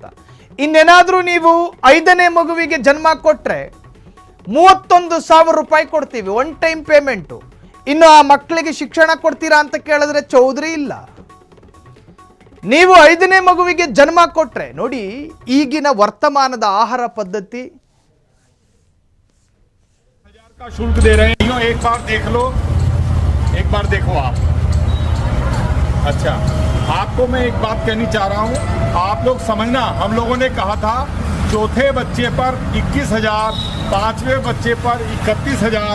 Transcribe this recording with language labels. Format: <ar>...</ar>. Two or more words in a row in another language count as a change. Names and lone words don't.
<kn>ಇನ್ನೇನಾದ್ರೂ ನೀವು 5ನೇ ಮಗುವಿಗೆ ಜನ್ಮ ಕೊಟ್ರೆ 31,000 ರೂಪಾಯಿ ಕೊಡ್ತೀವಿ,</kn> <en>one time payment.</en> <kn>ಇನ್ನು ಆ ಮಕ್ಕಳಿಗೆ ಶಿಕ್ಷಣ ಕೊಡ್ತೀರಾ ಅಂತ ಕೇಳಿದ್ರೆ ಚೌಧರಿ ಇಲ್ಲ. ನೀವು 5ನೇ ಮಗುವಿಗೆ ಜನ್ಮ ಕೊಟ್ರೆ ನೋಡಿ, ಈಗಿನ ವರ್ತಮಾನದ ಆಹಾರ ಪದ್ಧತಿ.</kn> <hi>का शुल्क दे रहे हैं, एक बार देख लो, एक बार देखो आप। अच्छा, आपको मैं एक बात कहनी चाह रहा हूँ, आप लोग समझना, हम लोगों ने कहा था चौथे बच्चे पर 21,000, 5वें बच्चे पर 31,000।</hi>